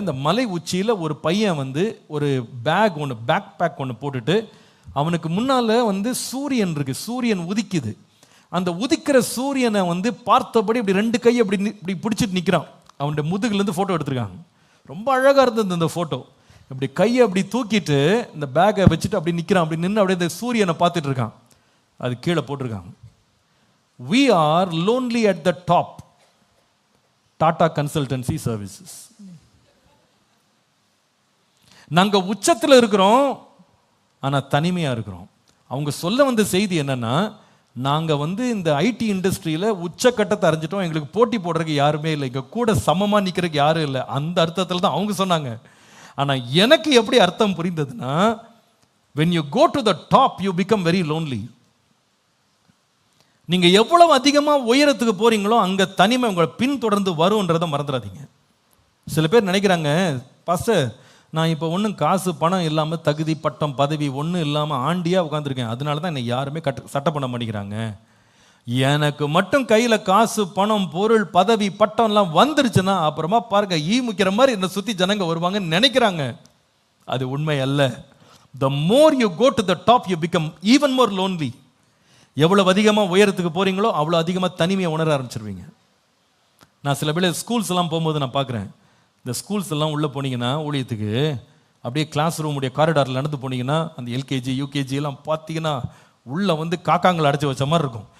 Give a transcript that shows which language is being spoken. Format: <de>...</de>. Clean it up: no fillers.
<ta>அந்த மலை உச்சியில் ஒரு பையன் வந்து ஒரு பேக் பேக் ஒன்று போட்டுட்டு, அவனுக்கு முன்னால் வந்து சூரியன் இருக்குது, சூரியன் உதிக்குது. அந்த உதிக்கிற சூரியனை வந்து பார்த்தபடி இப்படி 2 கையை இப்படி பிடிச்சிட்டு நிற்கிறான். அவனுடைய முதுகுலேருந்து ஃபோட்டோ எடுத்திருக்காங்க. ரொம்ப அழகாக இருந்தது அந்த ஃபோட்டோ. இப்படி கையை அப்படி தூக்கிட்டு இந்த பேக்கை வச்சுட்டு அப்படி நிற்கிறான். அப்படி நின்று அப்படியே இந்த சூரியனை பார்த்துட்டு இருக்கான். அது கீழே போட்டிருக்காங்க,</ta> <en>we are lonely at the top, Tata Consultancy Services.</en> <ta>நாங்க உச்சத்தில் இருக்கிறோம், ஆனா தனிமையா இருக்கிறோம். அவங்க சொல்ல வந்த செய்தி என்னன்னா, நாங்க வந்து இந்த ஐடி இண்டஸ்ட்ரியில உச்சக்கட்டத்தை அடைஞ்சிட்டோம், எங்களுக்கு போட்டி போடுறதுக்கு யாருமே இல்லை, இங்க கூட சமமா நிக்கிறதுக்கு யாரும் இல்லை. அந்த அர்த்தத்தில் தான் அவங்க சொன்னாங்க. ஆனா எனக்கு எப்படி அர்த்தம் புரிந்ததுன்னா,</ta> <en>when you go to the top you become very lonely.</en> <ta>நீங்க எவ்வளவு அதிகமா உயரத்துக்கு போறீங்களோ அங்க தனிமை உங்களை பின்தொடர்ந்து வரும்ன்றதை மறந்துடாதீங்க. சில பேர் நினைக்கிறாங்க, பாஸ்டர் நான் இப்போ ஒன்றும் காசு பணம் இல்லாமல் தகுதி பட்டம் பதவி ஒன்றும் இல்லாமல் ஆண்டியாக உட்காந்துருக்கேன், அதனால தான் என்னை யாருமே சட்டை பண்ண மாட்டேங்கிறாங்க. எனக்கு மட்டும் கையில் காசு பணம் பொருள் பதவி பட்டம்லாம் வந்துருச்சுன்னா அப்புறமா பாருங்க ஈ முக்கிற மாதிரி என்னை சுற்றி ஜனங்க வருவாங்கன்னு நினைக்கிறாங்க. அது உண்மை அல்ல.</ta> <en>The more you go to the top you become even more lonely.</en> <ta>எவ்வளவு அதிகமாக உயரத்துக்கு போகிறீங்களோ அவ்வளோ அதிகமாக தனிமையை உணர ஆரம்பிச்சிருவீங்க. நான் சில பேர் ஸ்கூல்ஸ் எல்லாம் போகும்போது நான் பார்க்குறேன், இந்த ஸ்கூல்ஸ் எல்லாம் உள்ளே போனீங்கன்னா ஊழியத்துக்கு அப்படியே கிளாஸ் ரூமுடைய காரிடாரில் நடந்து போனீங்கன்னா அந்த எல்கேஜி யூகேஜி எல்லாம் பார்த்தீங்கன்னா உள்ளே வந்து காக்காங்களை அடைச்சி வச்ச மாதிரி இருக்கும்.</ta>